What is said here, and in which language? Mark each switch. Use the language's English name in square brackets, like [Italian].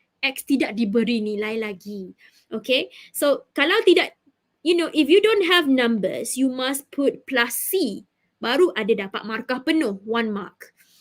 [Malay] X tidak diberi nilai lagi. [English] Okay, so [Malay] kalau tidak, [English] if you don't have numbers, you must put plus C. [Malay] Baru ada dapat markah penuh, 1 mark.